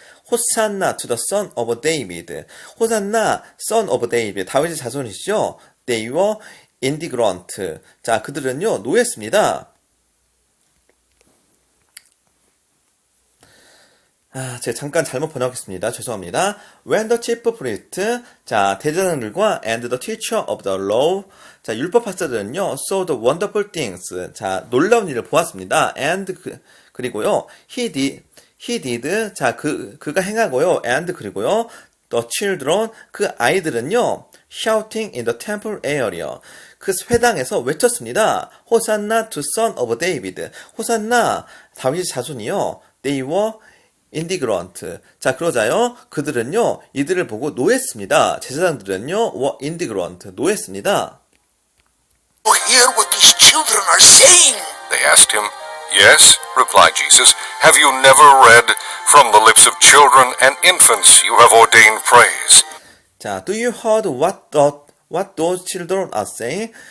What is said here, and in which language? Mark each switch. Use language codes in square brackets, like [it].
[en] 호산나 to the son of David. 호산나 son of David. [ko] 다윗의 자손이시죠. [en] They were indignant. [ko] 자, 그들은요 노했습니다. 제가 잠깐 잘못 번역했습니다. 죄송합니다. [en] When the chief priest, [ko] 자, 대제사장들과 [en] and the teacher of the law, [ko] 자, 율법 학자들은요, [en] saw the wonderful things, [ko] 자, 놀라운 일을 보았습니다. [en] and [ko] 그리고요, [en] he did, [ko] 자, 그가 행하고요, and 그리고요, [en] the children, [ko] 그 아이들은요, [en] shouting in the temple area, [ko] 그 회당에서 외쳤습니다. [en] 호산나 to son of David. [ko] 호산나, 다윗의 자손이요, [en] they were indignant. [ko] 자, 그러자요, 그들은요, 이들을 보고 노했습니다. 제사장들은요, [en] were indignant. [ko] 노했습니다. [en] Hear what these children are saying. They asked him. Yes, replied Jesus. Have you never read, From the lips of children and infants you have ordained praise? 자, do you heard what those children are saying?